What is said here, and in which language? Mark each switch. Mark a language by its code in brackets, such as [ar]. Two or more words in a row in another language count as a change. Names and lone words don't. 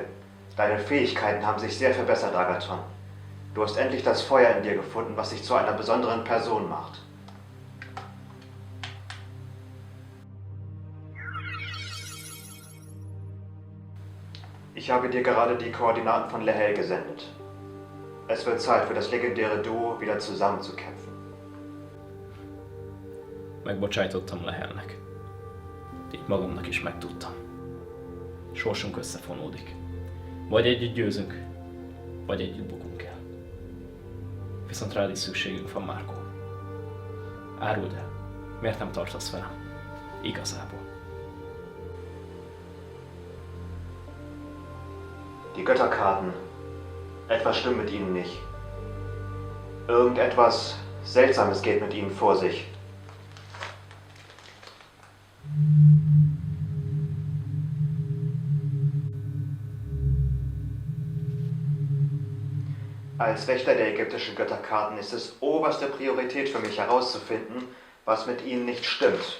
[de] Deine Fähigkeiten haben sich sehr verbessert, Agathon. Du hast endlich das Feuer in dir gefunden, was dich zu einer besonderen Person macht. Ich habe dir gerade die Koordinaten von Lehel gesendet. Es wird Zeit für das legendäre Duo wieder zusammenzukämpfen. [hu] Megbocsájtottam Lehelnek. Így magamnak is megtudtam. Sorsunk összefonódik. Vagy együtt győzünk, vagy együtt bukunk el. Viszont rád is szükségünk van, Marco. Áruld el, miért nem tartasz velem? Igazából. [de] Die Götterkarten. Etwas stimmt mit ihnen nicht. Irgendetwas Seltsames geht mit ihnen vor sich. Als Wächter der ägyptischen Götterkarten ist es oberste Priorität für mich herauszufinden, was mit ihnen nicht stimmt.